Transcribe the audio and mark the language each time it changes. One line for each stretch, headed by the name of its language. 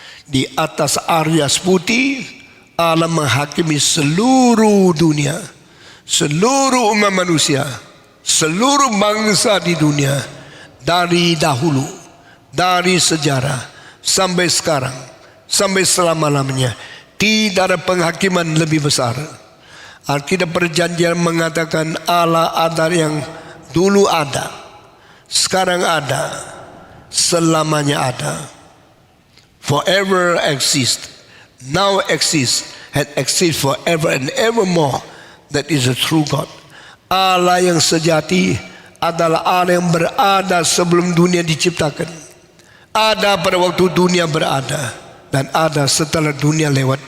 Indonesian: Di atas Arya Putih, Allah menghakimi seluruh dunia, seluruh umat manusia, seluruh bangsa di dunia, dari dahulu, dari sejarah sampai sekarang, sampai selama-lamanya. Tidak ada penghakiman lebih besar. Alkitab Perjanjian mengatakan Allah ada yang dulu ada, sekarang ada, selamanya ada.
English: Forever exist, now exist, and exist forever and evermore. That is the true God.
Indonesian: Allah yang sejati adalah Allah yang berada sebelum dunia diciptakan. Ada pada waktu dunia berada, dan ada setelah dunia lewat.